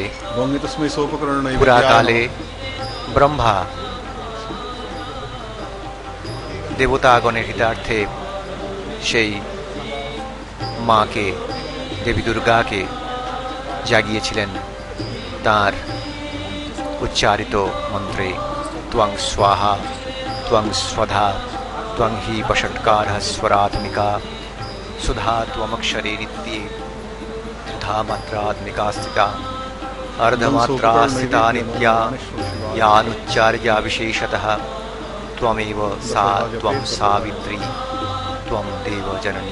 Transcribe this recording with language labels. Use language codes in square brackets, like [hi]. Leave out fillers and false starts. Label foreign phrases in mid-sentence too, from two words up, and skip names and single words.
[bn] পুরাকালে ব্রহ্মা দেবতাগণের হিতার্থে সেই মাকে, দেবী দুর্গাকে জাগিয়েছিলেন তাঁর উচ্চারিত মন্ত্রে [sa] त्वं स्वाहा त्वं स्वधा त्वं हि वषट्कारः स्वरात्मिका सुधा त्वमक्षरे नित्ये त्रिधा मात्रात्मिका स्थिता अर्धमात्रा स्थिता नित्या यानुच्चार्या विशेषतः त्वमेव सा त्वं सावित्री त्वं देवजननी